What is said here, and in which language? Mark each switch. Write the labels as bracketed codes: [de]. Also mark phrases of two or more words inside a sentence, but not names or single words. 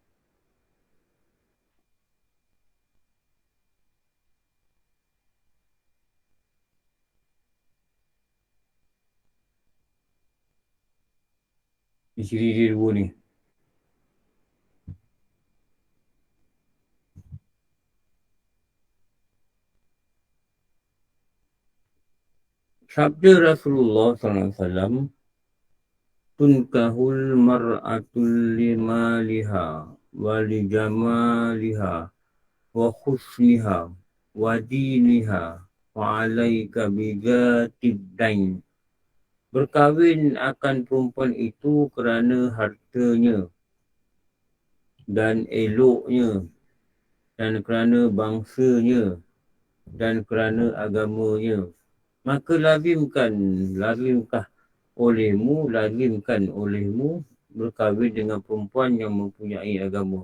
[ms] Ini ciri dia dua ni. Sabda Rasulullah SAW, [ar] تنكح المرأة لمالها ولجمالها وحسنها ودينها وعليك بذات الدين. [ms] Berkahwin akan perempuan itu kerana hartanya dan eloknya dan kerana bangsanya dan kerana agamanya. Maka lazimkan olehmu berkahwin dengan perempuan yang mempunyai agama.